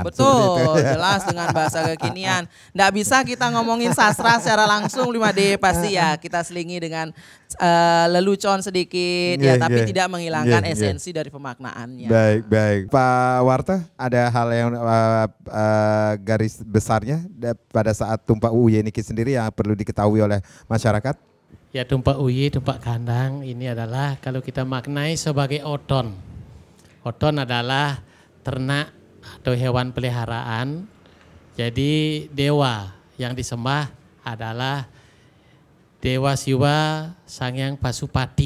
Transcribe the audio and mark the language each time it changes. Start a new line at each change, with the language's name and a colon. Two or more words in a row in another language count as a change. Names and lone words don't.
Indonesian: Betul, jelas dengan bahasa kekinian. Nggak bisa kita ngomongin sastra secara langsung 5D, pasti ya kita selingi dengan lelucon sedikit, tapi tidak menghilangkan esensi dari pemaknaannya. Baik, baik. Pak Warta, ada hal yang garis besarnya pada saat tumpak Uye Niki sendiri yang perlu diketahui oleh masyarakat? Ya tumpak uyi, tumpak kandang ini adalah kalau kita maknai sebagai oton. Oton adalah ternak atau hewan peliharaan. Jadi dewa yang disembah adalah Dewa Siwa Sangyang Pasupati.